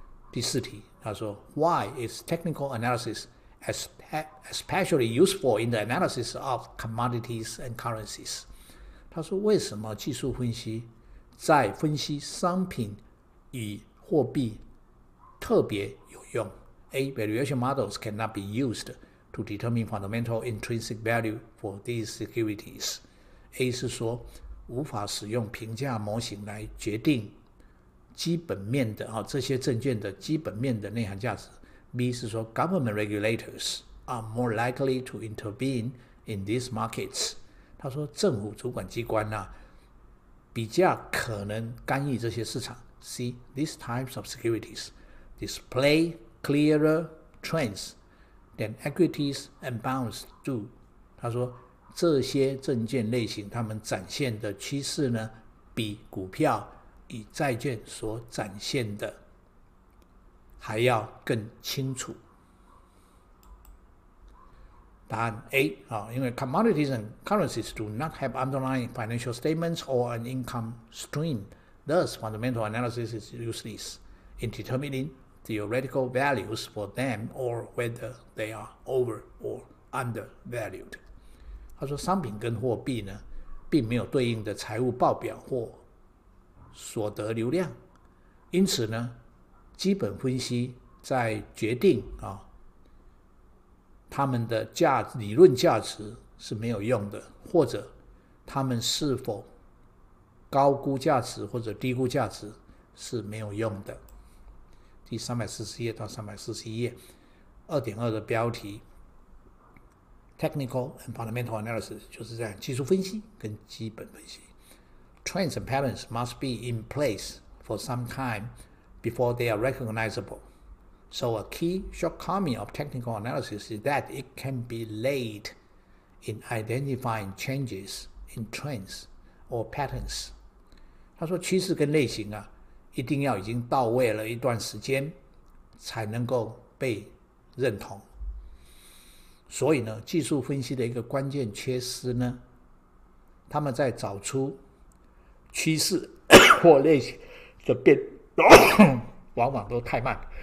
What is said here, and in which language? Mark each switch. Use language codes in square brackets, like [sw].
[zh] 第四题，他说 [en] Why is technical analysis especially useful in the analysis of commodities and currencies? [zh] 他说为什么技术分析在分析商品与货币特别有用？A. [en] Valuation models cannot be used to determine fundamental intrinsic value for these securities. [zh] A 是说无法使用评价模型来决定基本面的这些证券的基本面的内涵价值。 B 是说 [en] government regulators are more likely to intervene in these markets. [zh] 他说政府主管机关比较可能干预这些市场。 C. [en] These types of securities display clearer trends than equities and bonds do. [zh] 他说这些证券类型它们展现的趋势呢，比股票与债券所展现的还要更清楚。答案 A 因为 [en] commodities and currencies do not have underlying financial statements or an income stream. Thus, fundamental analysis is useless in determining theoretical values for them or whether they are over or undervalued. [zh] 他说商品跟货币呢，并没有对应的财务报表或所得流量，因此呢，基本分析在决定他们的理论价值是没有用的，或者他们是否高估价值或者低估价值是没有用的。第340页到341页 2.2 的标题 [en] Technical and Fundamental Analysis [zh] 就是这样，技术分析跟基本分析。 [en] Trends and patterns must be in place for some time before they are recognizable. So a key shortcoming of technical analysis is that it can be late in identifying changes in trends or patterns. [zh] 他说趋势跟类型一定要已经到位了一段时间才能够被认同。所以呢，技术分析的一个关键缺失呢，他们在找出趋势或类型的变往往都太慢。